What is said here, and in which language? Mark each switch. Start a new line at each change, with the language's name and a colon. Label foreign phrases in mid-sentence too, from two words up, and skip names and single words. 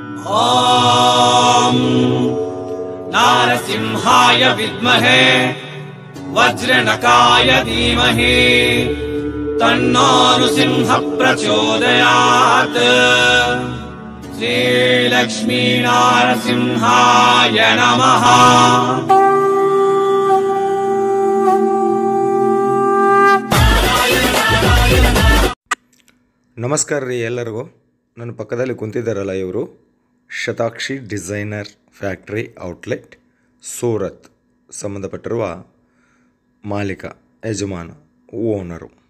Sanskrit: ॐ नारसिंहाय विद्महे वज्रनकाय धीमहि तन्नो नृसिंहः प्रचोदयात्। श्रीलक्ष्मी नारसिंहाय नमः।
Kannada: ನಮಸ್ಕಾರ ರೀ ಎಲ್ಲರಿಗೂ. ನನ್ನ ಪಕ್ಕದಲ್ಲಿ ಕುಂತಿದ್ದಾರಲ್ಲ ಇವರು ಶತಾಕ್ಷಿ ಡಿಸೈನರ್ ಫ್ಯಾಕ್ಟ್ರಿ ಔಟ್ಲೆಟ್ ಸೂರತ್ ಸಂಬಂಧಪಟ್ಟಿರುವ ಮಾಲೀಕ ಯಜಮಾನ ಓನರು.